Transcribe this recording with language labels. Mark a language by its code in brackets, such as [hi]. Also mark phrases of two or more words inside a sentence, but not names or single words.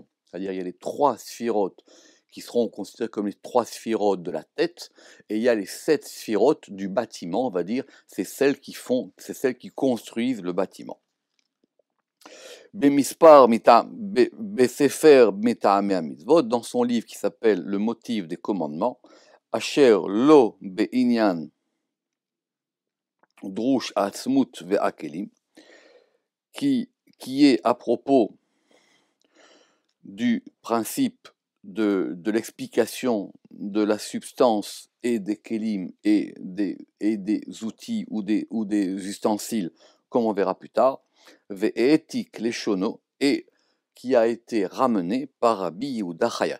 [fr] C'est-à-dire, il y a les 3 Sfirot qui seront considérées comme les 3 Sfirot de la tête, et il y a les 7 Sfirot du bâtiment, on va dire, c'est celles qui construisent le bâtiment. [he] בספר טעמי המצוות, [fr] dans son livre qui s'appelle Le motif des commandements, [he] אשר לו בענין דרוש עצמות והכלים, [fr] qui est à propos du principe de l'explication de la substance et des kelim et des outils ou des ustensiles, comme on verra plus tard, [he] והעתיק לשונו, [fr] et qui a été ramené par Rabbi Yehuda Chayat.